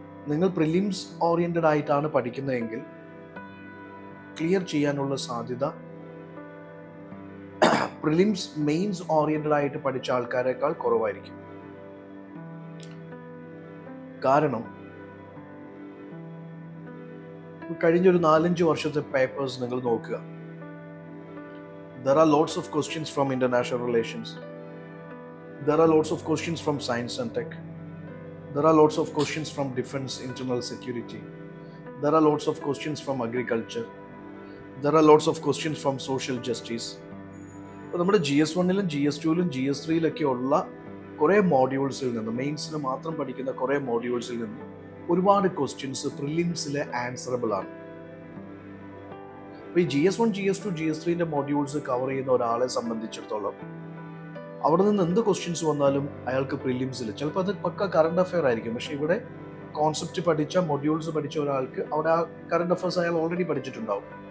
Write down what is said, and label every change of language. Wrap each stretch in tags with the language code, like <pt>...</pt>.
<ml>നിങ്ങൾ prelims oriented ആയിട്ടാണ് പഠിക്കുന്നതെങ്കിൽ clear ചെയ്യാനുള്ള സാധ്യത പ്രിലിംസ് മെയിൻസ് ഓറിയന്റഡ് ആയിട്ട് പഠിച്ച ആൾക്കാരെക്കാൾ കുറവായിരിക്കും. കാരണം കഴിഞ്ഞൊരു 4-5 വർഷത്തെ പേപ്പേഴ്സ് നിങ്ങൾ നോക്കുക.</ml> <en>There are lots of questions from international relations. There are lots of questions from science and tech. There are lots of questions from defense, internal security. There are lots of questions from agriculture. There are lots of questions from social justice.</en> <ml>അപ്പോൾ നമ്മുടെ GS1-ലും GS2-ലും GS3-ലൊക്കെ ഉള്ള കുറേ മോഡ്യൂൾസിൽ നിന്ന്, മെയിൻസിന് മാത്രം പഠിക്കുന്ന കുറേ മോഡ്യൂൾസിൽ നിന്ന് ഒരുപാട് ക്വസ്റ്റ്യൻസ് പ്രിലിംസിലെ ആൻസറബിൾ ആണ്. അപ്പോൾ ഈ GS1, GS2, GS3-ന്റെ മോഡ്യൂൾസ് കവർ ചെയ്യുന്ന ഒരാളെ സംബന്ധിച്ചിടത്തോളം അവിടെ നിന്ന് എന്ത് ക്വസ്റ്റ്യൻസ് വന്നാലും അയാൾക്ക് പ്രിലിംസിൽ ചിലപ്പോൾ അത് പക്ക കറണ്ട് അഫെയർ ആയിരിക്കും, പക്ഷെ ഇവിടെ കോൺസെപ്റ്റ് പഠിച്ച മൊഡ്യൂൾസ് പഠിച്ച ഒരാൾക്ക് അവിടെ ആ കറണ്ട് അഫെയർസ് അയാൾ ഓൾറെഡി പഠിച്ചിട്ടുണ്ടാവും.</ml>